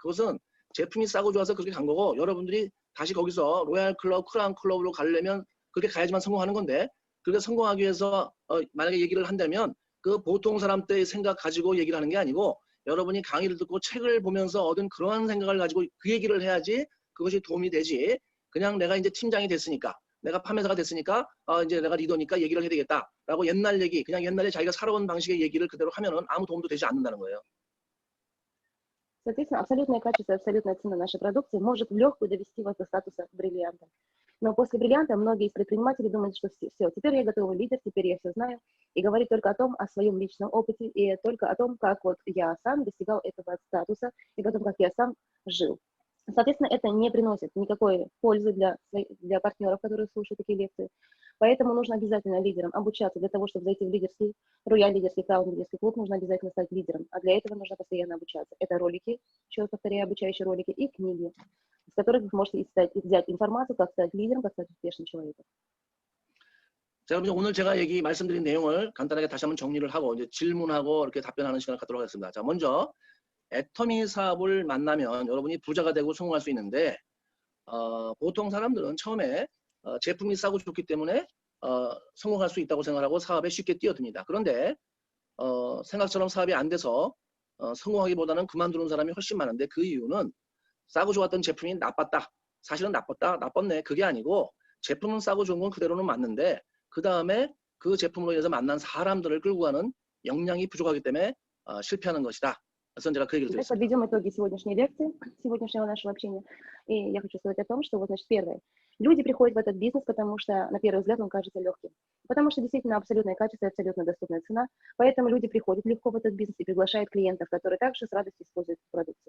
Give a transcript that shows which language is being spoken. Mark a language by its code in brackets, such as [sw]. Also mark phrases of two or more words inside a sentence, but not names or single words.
[ko] 그것은 제품이 싸고 좋아서 그렇게 간 거고 여러분들이 다시 거기서 로얄 클럽, 크라운 클럽으로 가려면 그렇게 가야지만 성공하는 건데 그렇게 성공하기 위해서 만약에 얘기를 한다면 그 보통 사람 때의 생각 가지고 얘기를 하는 게 아니고 여러분이 강의를 듣고 책을 보면서 얻은 그러한 생각을 가지고 그 얘기를 해야지 그것이 도움이 되지. 그냥 내가 이제 팀장이 됐으니까 내가 판매사가 됐으니까 이제 내가 리더니까 얘기를 해야 되겠다라고 옛날 얘기 그냥 옛날에 자기가 살아온 방식의 얘기를 그대로 하면은 아무 도움도 되지 않는다는 거예요. [ru] Соответственно, абсолютное качество и абсолютная цена нашей продукции может в легкую довести вас до статуса бриллианта. Но после бриллианта многие из предпринимателей думают, что все, теперь я готовый лидер, теперь я все знаю, и говорит только о том, о своем личном опыте, и только о том, как вот я сам достигал этого статуса, и потом, как я сам жил. Соответственно, это не приносит никакой пользы для партнеров, которые слушают такие лекции. Поэтому нужно обязательно лидерам обучаться. Для того, чтобы зайти в лидерский, рояль лидерский, краун лидерский клуб, нужно обязательно стать лидером. А для этого нужно постоянно обучаться. Это ролики, еще раз повторяю, обучающие ролики, и книги, из которых вы можете взять информацию, как стать лидером, как стать успешным человеком. [ko] 자, 여러분 오늘 제가 말씀드린 내용을 간단하게 다시 한번 정리를 하고 이제 질문하고 이렇게 답변하는 시간을 갖도록 하겠습니다. 자, 먼저 애터미 사업을 만나면 여러분이 부자가 되고 성공할 수 있는데 보통 사람들은 처음에 제품이 싸고 좋기 때문에 성공할 수 있다고 생각하고 사업에 쉽게 뛰어듭니다. 그런데 생각처럼 사업이 안 돼서 성공하기보다는 그만두는 사람이 훨씬 많은데 그 이유는 싸고 좋았던 제품이 나빴다. 사실은 나빴네. 그게 아니고 제품은 싸고 좋은 건 그대로는 맞는데 그 다음에 그 제품으로 인해서 만난 사람들을 끌고 가는 역량이 부족하기 때문에 실패하는 것이다. [ru] Итак, подведем итоги сегодняшней лекции, сегодняшнего нашего общения. И я хочу сказать о том, что вот, значит, первое. Люди приходят в этот бизнес, потому что, на первый взгляд, он кажется легким. Потому что действительно абсолютное качество и абсолютно доступная цена. Поэтому люди приходят легко в этот бизнес и приглашают клиентов, которые также с радостью используют продукцию.